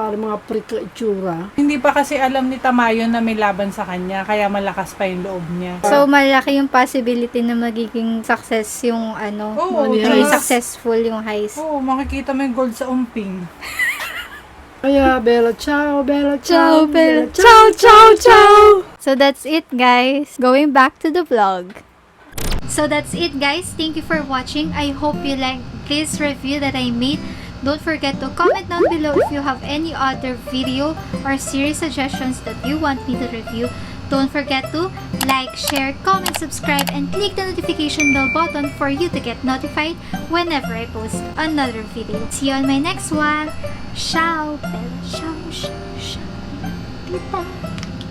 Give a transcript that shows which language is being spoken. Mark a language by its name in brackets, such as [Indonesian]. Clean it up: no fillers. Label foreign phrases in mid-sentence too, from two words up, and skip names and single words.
[Filipino] Para mga prick itsura. Hindi pa kasi alam ni Tamayo na may laban sa kanya, kaya malakas pa yung loob niya. So, malaki yung possibility na magiging success yung Oo, magiging [English] yes. [Filipino] successful yung heist. Oo, makikita mo yung gold sa umping. Kaya, [Italian] Bella, ciao, Bella, Ciao, ciao, Bella. ciao, ciao, ciao! [English] So, that's it, guys. Going back to the vlog. So, that's it, guys. Thank you for watching. I hope you like this review that I made. Don't forget to comment down below if you have any other video or series suggestions that you want me to review. Don't forget to like, share, comment, subscribe, and click the notification bell button for you to get notified whenever I post another video. See you on my next one. [Italian] Ciao, Bella. Ciao, ciao, ciao. Bye.